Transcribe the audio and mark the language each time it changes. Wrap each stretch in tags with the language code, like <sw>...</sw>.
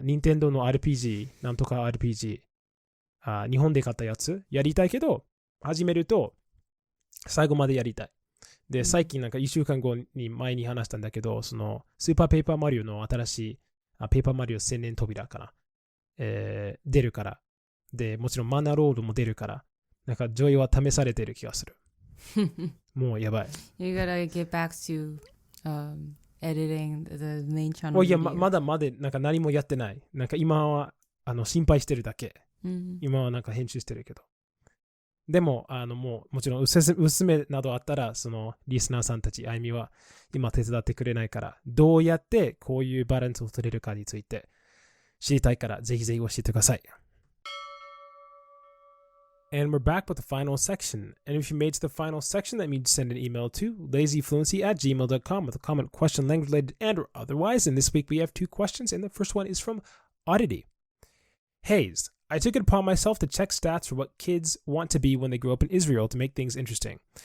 <ja>任天堂の RPG、なんとか RPG。日本で買ったやつやりたいけど、始めると、最後までやりたい。で、最近1週間後に前に話したんだけど、スーパーペーパーマリオの新しいペーパーマリオ千年扉かな。出るから。で、もちろんマナーロードも出るから、ジョイは試されてる気がする。もうやばい。</ja> <en>You gotta get back to editing the main channel.</en> <ja>いや、まだ何もやってない。今は心配してるだけ。今は編集してるけど。でも、もちろん娘などあったら、リスナーさんたち、あゆみは今手伝ってくれないから、どうやってこういうバランスを取れるかについて知りたいから、ぜひぜひ教えてください。</ja> <en>And we're back with the final section. And if you made it to the final section, that means send an email to lazyfluency@gmail.com with a comment, question, language related, and or otherwise. And this week we have 2 questions, and the first one is from Oddity. Hayes, I took it upon myself to check stats for what kids want to be when they grow up in Israel to make things interesting.</en>